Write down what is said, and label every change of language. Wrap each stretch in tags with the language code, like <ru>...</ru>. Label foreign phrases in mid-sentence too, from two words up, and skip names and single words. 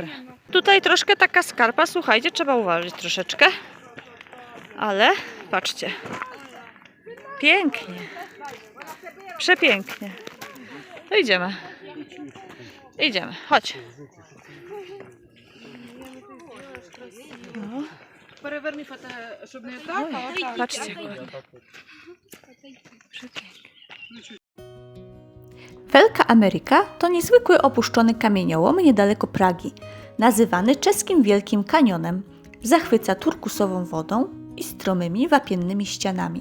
<pl>Tutaj troszkę taka skarpa, słuchajcie, trzeba uważać troszeczkę. Ale patrzcie. Pięknie. Przepięknie. No idziemy. Idziemy, chodź. No.</pl> <uk>Переверни фото, щоб не так, а отак.</uk> <pl>Patrzcie, jak ładnie. Wielka Ameryka to niezwykły opuszczony kamieniołom niedaleko Pragi, nazywany czeskim Wielkim Kanionem. Zachwyca turkusową wodą i stromymi wapiennymi ścianami.</pl>